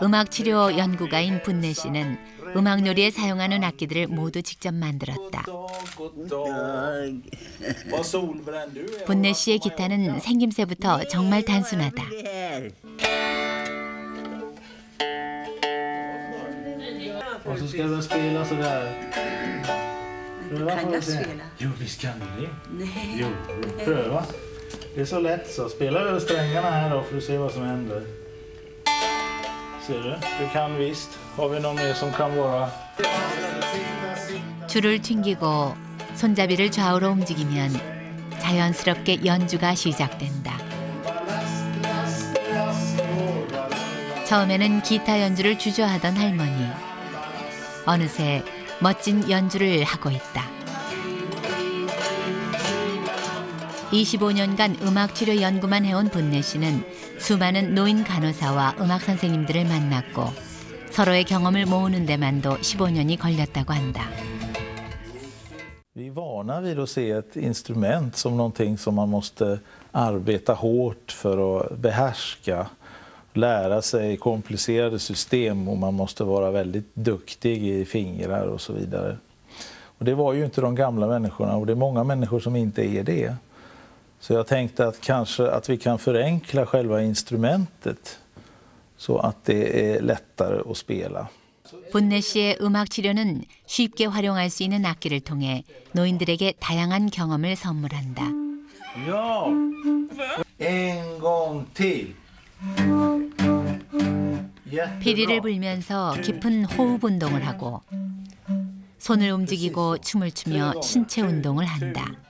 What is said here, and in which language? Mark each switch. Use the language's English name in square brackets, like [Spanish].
[Korean] 음악치료 연구가인 분내 씨는 음악놀이에 사용하는 악기들을 모두 직접 만들었다. 분내 씨의 기타는 생김새부터 정말 단순하다. [Swedish] Och så ska vi spela så där. Kan jag spela? Jo, visst kan vi det. Nej. Jo, pröva. Det är så lätt så. Spela över strängarna här då för att se vad som händer. Ser du? Du kan visst. Har vi någon mer som kan vara... [Korean] 줄을 튕기고 손잡이를 좌우로 움직이면 자연스럽게 연주가 시작된다. 처음에는 기타 연주를 주저하던 할머니. 어느새 멋진 연주를 하고 있다. 25년간 음악치료 연구만 해온 분내 씨는 수많은 노인 간호사와 음악 선생님들을 만났고 서로의 경험을 모으는 데만도 15년이 걸렸다고 한다. [Swedish] Vi är vana vid att se ett instrument som någonting som man måste arbeta hårt för att behärska. Lära sig komplicerade system och man måste vara väldigt duktig i fingrar och så vidare. Och det var ju inte de gamla människorna och det är många människor som inte är det. Så jag tänkte att kanske att vi kan förenkla själva instrumentet så att det är lättare att spela. [Korean] 분내 씨의 음악 치료는 쉽게 활용할 수 있는 악기를 통해 노인들에게 다양한 경험을 선물한다. [Swedish] Ja! En gång till. [Korean] 피리를 불면서 깊은 호흡 운동을 하고 손을 움직이고 춤을 추며 신체 운동을 한다.